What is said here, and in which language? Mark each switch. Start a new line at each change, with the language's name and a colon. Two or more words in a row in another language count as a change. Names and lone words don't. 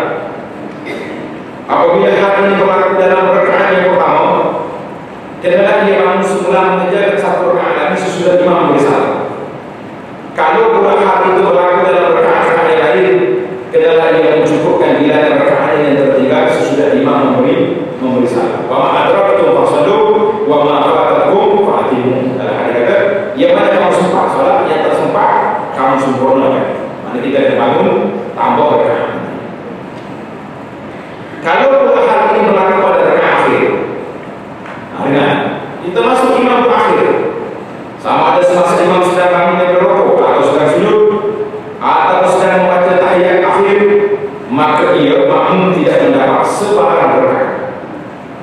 Malay: Apabila hal ini berlaku dalam rakaat yang pertama, kenalah dia bangun semula mengejar satu rakaat lagi sesudah imam memberi salam. Kalau pula hal itu berlaku dalam rakaat yang lain, kenalah dia mencukupkan bilangan rakaat yang tertinggal sesudah imam memberi salam.
Arabic: Wa ma adrakatum fasallu wa ma fatakum fa'timu.
Malay: Dalam hadis kata, yang mana kamu sempat salat, yang tak sempat kamu sempurnakan. Mana kita bangun tambah rakaat. Kalau pula hal ini berlaku pada rakaat akhir, dengar, kita masuk imam akhir, sama ada semasa imam sedang bangun dari rukuk atau sedang sujud atau sedang membaca tahiyat akhir, maka ia makmum tidak mendapat sebarang rakaat.